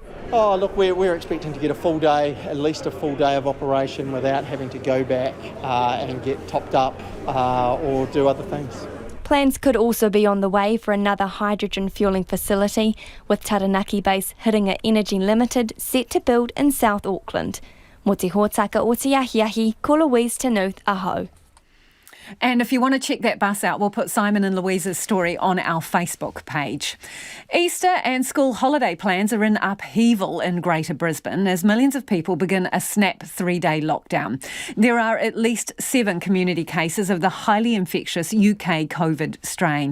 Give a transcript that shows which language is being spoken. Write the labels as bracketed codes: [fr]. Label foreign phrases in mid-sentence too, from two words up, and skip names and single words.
[en] Oh, look, we're expecting to get a full day, at least a full day of operation without having to go back and get topped up or do other things. Plans could also be on the way for another hydrogen fuelling facility, with Taranaki base Hiringa Energy Limited set to build in South Auckland. [mi] Mō te hōtaka o te ahi, ko Louise Tenuth aho. [en] And if you want to check that bus out, we'll put Simon and Louise's story on our Facebook page. Easter and school holiday plans are in upheaval in Greater Brisbane as millions of people begin a snap 3-day lockdown. There are at least 7 community cases of the highly infectious UK COVID strain.